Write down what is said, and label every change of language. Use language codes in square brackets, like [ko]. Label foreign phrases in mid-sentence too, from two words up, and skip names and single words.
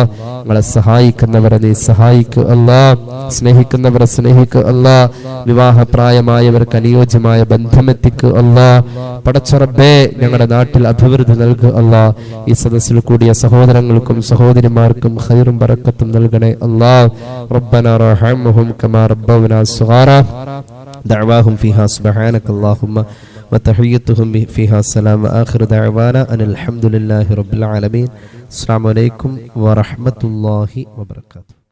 [ml] ഞങ്ങളെ സഹായിക്കുന്നവരെ നീ സഹായിക്കു അല്ലാഹ്, സ്നേഹിക്കുന്നവരെ സ്നേഹിക്കു അല്ലാഹ്, വിവാഹപ്രായമായവർക്ക് അനുയോജ്യമായ ബന്ധമെത്തിക്കു അല്ലാഹ്. പടച്ച റബ്ബേ ഞങ്ങളുടെ നാട്ടിൽ അഭിവൃദ്ധി നൽകു അല്ലാഹ്. ഈ സദസ്സിൽ കൂടിയ സഹോദരങ്ങൾക്കും സഹോദരിമാർക്കും ഖൈറും ബറക്കത്തും നൽകണേ അല്ലാഹ്. [ar] ربنا ارحمهم كما ربونا صغارا. دعواهم فيها سبحانك اللهم وتحيتهم فيها السلام وآخر دعوانا أن الحمد لله رب العالمين. السلام عليكم ورحمة الله وبركاته.